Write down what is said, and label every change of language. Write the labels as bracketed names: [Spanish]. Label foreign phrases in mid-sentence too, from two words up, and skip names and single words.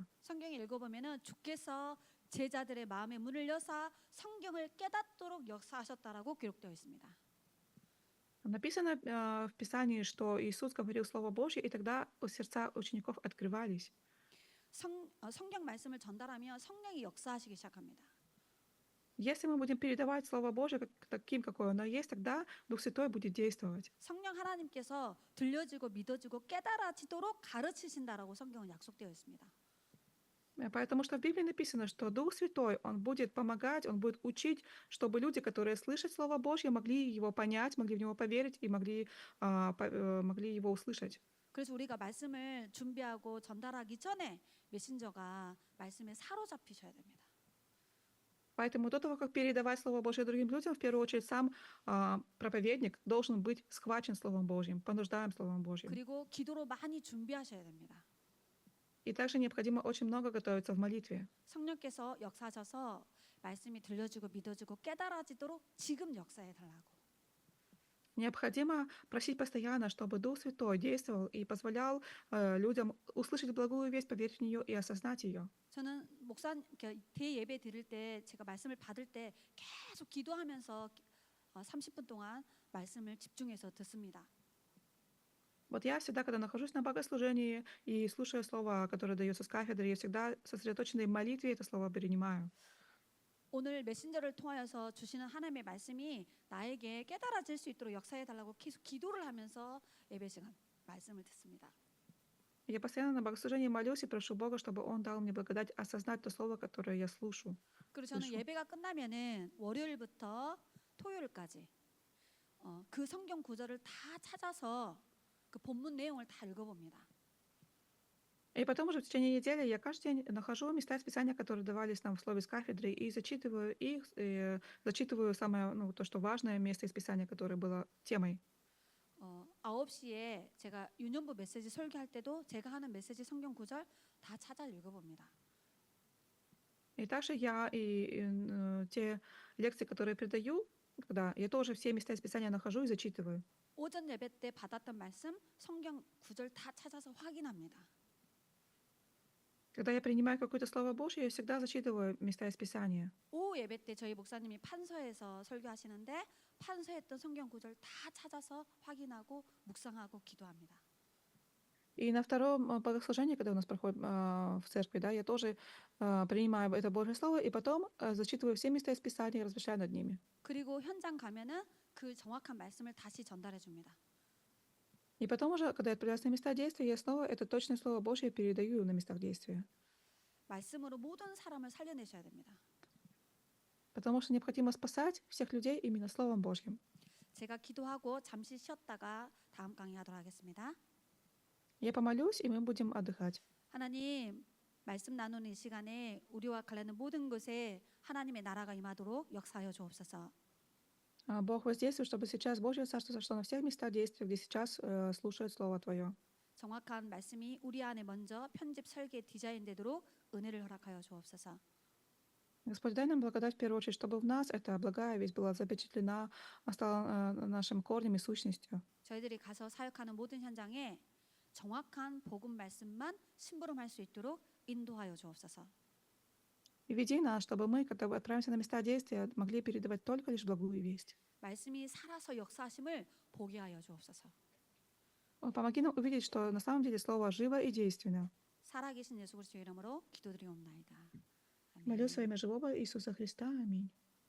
[Korean] 성경에 읽어보면은 주께서 제자들의 마음의 문을 여사 성경을 깨닫도록 역사하셨다라고 기록되어 있습니다. [Russian] Написано в Писании, что Иисус говорил Слово Божье, и тогда сердца учеников открывались. [Korean] 성경 말씀을 전달하면 성령이 역사하시기 시작합니다. [Russian] Если мы будем передавать Слово Божье таким, какое оно есть, тогда Дух Святой будет действовать. [Korean] 성령 하나님께서 들려지고 믿어지고 깨달아지도록 가르치신다라고 성경은 약속되어 있습니다. [Russian] Потому что в Библии написано, что Дух Святой, Он будет помогать, Он будет учить, чтобы люди, которые слышат Слово Божье, могли его понять, могли в него поверить и могли его услышать. [Korean] 그래서 우리가 말씀을 준비하고 전달하기 전에 메신저가 말씀에 사로잡히셔야 됩니다. [Russian] Поэтому до того, как передавать Слово Божье другим людям, в первую очередь сам проповедник должен быть схвачен Словом Божьим, понуждаем Словом Божьим. [Korean] 그리고 기도로 많이 준비하셔야 됩니다. [Russian] И также необходимо очень много готовиться в молитве. [Korean] 성령께서 역사하셔서 말씀이 들려지고 믿어지고 깨달아지도록 지금 역사해 달라고. [Russian] Необходимо просить постоянно, чтобы Дух Святой действовал и позволял людям услышать благую весть, поверить в нее и осознать ее. [Korean] 저는 대예배 드릴 때 제가 말씀을 받을 때 계속 기도하면서 30분 동안 말씀을 집중해서 듣습니다. [Russian] Вот я всегда, когда нахожусь на богослужении и слушаю слово, которое дается с кафедры, я всегда сосредоточенной в молитве это слово принимаю. [Korean] 오늘 메신저를 통하여서 주시는 하나님의 말씀이 나에게 깨달아질 수 있도록 역사해 달라고 계속 기도를 하면서 예배 시간 말씀을 듣습니다. [Russian] Я постоянно на богослужении молюсь и прошу Бога, чтобы Он дал мне благодать осознать то слово, которое я слышу. [Korean] 그리고 저는 [Russian] слышу. [Korean] 예배가 끝나면은 월요일부터 토요일까지 그 성경 구절을 다 찾아서 그 본문 내용을 다 읽어봅니다. [Russian] И потом уже в течение недели я каждый день нахожу места из Писания, которые давались нам в слове с кафедры, и зачитываю их, и зачитываю самое, то, что важное место из Писания, которое было темой. [Korean] 9시에 제가 유년부 메시지 설교할 때도 제가 하는 메시지 성경 구절 다 찾아 읽어봅니다. [Russian] И также я те лекции, которые передаю, когда я тоже все места из Писания нахожу и зачитываю. [Korean] 오전 예배 때 받았던 말씀 성경 구절 다 찾아서 확인합니다. [Russian] Когда я принимаю какое-то слово Божье, я всегда зачитываю места из Писания. [Korean] 오후 예배 때 저희 목사님이 판서에서 설교하시는데 판서했던 성경 구절 다 찾아서 확인하고 묵상하고 기도합니다. [Russian] И на втором богослужении, когда у нас проходит в церкви, да, я тоже принимаю это Божье Слово и потом зачитываю все места из Писания и размышляю над ними. [Korean] 그리고 현장 가면은 그 정확한 말씀을 다시 전달해 줍니다. [Russian] И потом уже, когда я отправляюсь на места действия, я снова это точное Слово Божье передаю на местах действия. [Korean] 말씀으로 모든 사람을 살려내셔야 됩니다. [Russian] Потому что необходимо спасать всех людей именно Словом Божьим. [Korean] 제가 기도하고 잠시 쉬었다가 다음 강의하도록 하겠습니다. [Russian] Я помолюсь, и мы будем отдыхать. [Korean] 하나님, 말씀 나누는 이 시간에 우리와 관련된 모든 것에 하나님의 나라가 임하도록 역사하여 주옵소서. [Russian] Бог воздействует, чтобы сейчас Божье Царство сошло на всех местах действия, где сейчас слушают Слово Твое. [Korean] 정확한 말씀이 우리 안에 먼저 편집, 설계, 디자인되도록 은혜를 허락하여 주옵소서. [Russian] Господь, дай нам благодать в первую очередь, чтобы в нас эта благая весть была запечатлена, стала нашим корнем и сущностью. [Korean] 저희들이 가서 사역하는 모든 현장에 정확한 복음 말씀만 심부름할 수 있도록 인도하여 주옵소서. [Russian] И веди нас, чтобы мы, когда отправимся на места действия, могли передавать только лишь благую весть. [Korean] 말씀이 살아서 역사하심을 보게 하여 주옵소서. [Russian] Помоги нам увидеть, что на самом деле Слово живо и действенно. [Korean] 살아계신 예수 그리스도 이름으로 기도드리옵나이다. 아멘. [Russian] Молюсь во имя живого Иисуса Христа. Аминь.